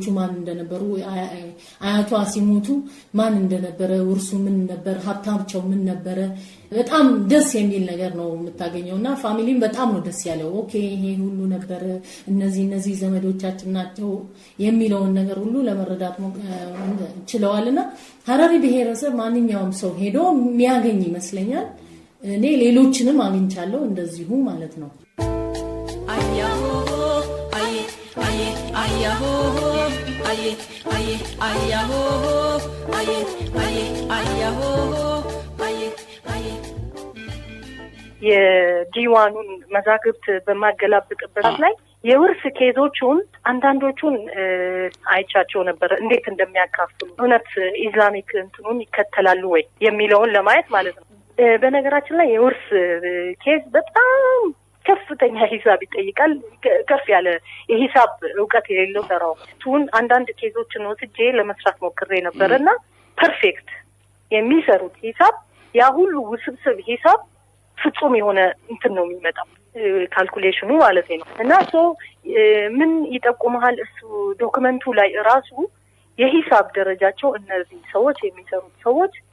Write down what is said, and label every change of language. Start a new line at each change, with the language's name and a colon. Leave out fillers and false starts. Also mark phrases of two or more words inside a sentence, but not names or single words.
Amharic: ማን እንደነበሩ አያቷ ሲሞቱ ማን እንደነበረ ውርሱ ምን ነበር ሀብታቸው ምን ነበር በጣም ደስ የሚል ነገር ነው የምታገኘውና ፋሚሊም በጣም ነው ደስ ያለው ኦኬ ይሄ ሁሉ ነበር እነዚህ ዘመዶቻችን ናቸው የሚለውን ነገር ሁሉ ለመረዳት ችለዋልና ሐረሪ ብሔረሰብ ማንኛውም ሰው ሄዶ የሚያገኝ ይመስለኛል እኔ ሌሎችንም አግኝቻለሁ እንደዚሁ ማለት ነው ayaho aye aye ayaho aye aye ayaho aye aye ayaho aye aye የዲዋኑን መዛግብት በማገላብጥበት ላይ የውርስ ኬዞቹን አንዳንዶቹን አይቻቸው ነበር እንዴት እንደሚያካፍሉ እውነት ኢስላሚክ እንትኑን ይከተላሉ ወይ የሚለውን ለማየት ማለት ነው በነገራችን ላይ የውርስ ኬዝ በጣም ከፍተኛ ሂሳብ ይጠይቃል ከፍ ያለ የሂሳብ ዕውቀት የሌለው ሰራው ቱን አንዳንድ ኬዞችን ወስጄ ለመስራት ሞክሬ ነበርና ፐርፌክት የሚሰሩት ሂሳብ ያ ሁሉ ውስብስብ ሂሳብ ፍጹም የሆነ እንትን ነው የሚመጣው ካልኩሌሽኑ ማለት ነው እና ምን ይጠቁማል እሱ ዶክመንቱ ላይ ራሱ የሂሳብ ደረጃቸው እነዚህ ሰዎች የሚሰሩት ሰዎች